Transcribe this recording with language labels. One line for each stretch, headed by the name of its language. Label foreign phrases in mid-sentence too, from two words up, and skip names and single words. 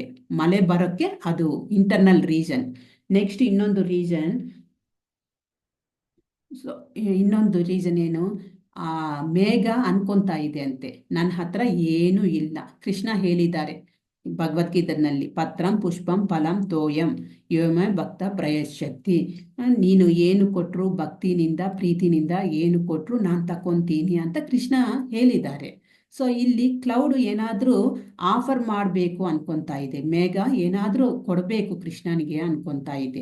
Kannada: ಮಳೆ ಬರೋಕ್ಕೆ ಅದು
English: internal reason.
Kannada: ನೆಕ್ಸ್ಟ್ ಇನ್ನೊಂದು ರೀಸನ್ ಏನು? ಆ ಮೇಘ ಅನ್ಕೊಂತಾ ಇದೆ ಅಂತೆ ನನ್ನ ಹತ್ರ ಏನೂ ಇಲ್ಲ. ಕೃಷ್ಣ ಹೇಳಿದ್ದಾರೆ ಭಗವದ್ಗೀತೆನಲ್ಲಿ,
Sanskrit: ಪತ್ರಂ ಪುಷ್ಪಂ ಫಲಂ ತೋಯಂ ಯೋಮ ಭಕ್ತ ಪ್ರಯಶ್ಯತಿ.
Kannada: ನೀನು ಏನು ಕೊಟ್ಟರು ಭಕ್ತಿನಿಂದ ಪ್ರೀತಿನಿಂದ ಏನು ಕೊಟ್ಟರು ನಾನು ತಕೊಂತೀನಿ ಅಂತ ಕೃಷ್ಣ ಹೇಳಿದ್ದಾರೆ. ಸೊ ಇಲ್ಲಿ ಕ್ಲೌಡ್ ಏನಾದರೂ ಆಫರ್ ಮಾಡಬೇಕು ಅನ್ಕೊಂತಾ ಇದೆ, ಮೇಘ ಏನಾದರೂ ಕೊಡಬೇಕು ಕೃಷ್ಣನಿಗೆ ಅನ್ಕೊಂತಾ ಇದೆ.